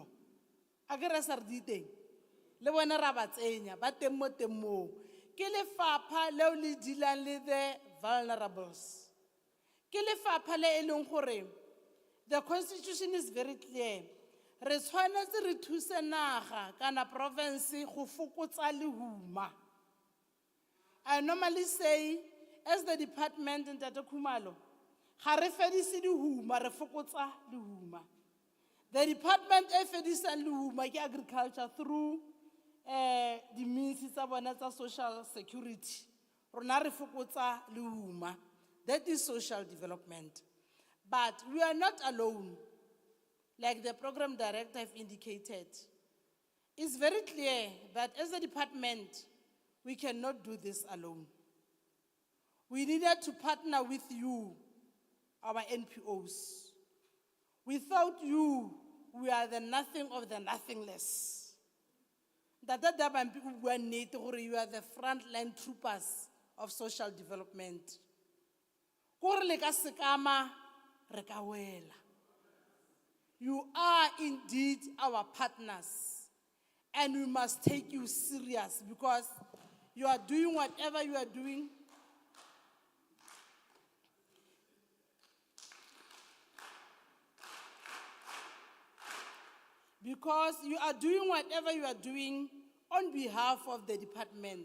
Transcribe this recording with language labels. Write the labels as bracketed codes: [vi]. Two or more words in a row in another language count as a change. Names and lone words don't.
[tn] Akere sa re di teng le bone ra ba tsenya ba teng mo teng moo. Ke lefapha leo le dealang le [en] the vulnerables, [tn] ke lefapha le e leng gore [en] the constitution is very clear. [tn] Re tshwanetse re thuse naga kana province go fokotsa lehuma. [en] I normally say, as the department in Ntate Khumalo, [tn] ga re fedise lehuma, re fokotsa lehuma. [en] The department [tn] e fedisang lehuma ke [en] agriculture through the means [tn] tsa bona tsa [en] social security. [tn] Rona re fokotsa lehuma. [en] That is social development. But we are not alone, like the program director have indicated. It's very clear that as a department, we cannot do this alone. We needed to partner with you, our NPOs. Without you, we are the nothing of the nothingless. [tn] Tata Dabambi o bua nnete gore [en] you are the frontline troopers of social development. [tn] Gore le ka sekama re ka wela. [en] You are indeed our partners, and we must take you serious because you are doing whatever you are doing. Because you are doing whatever you are doing on behalf of the department.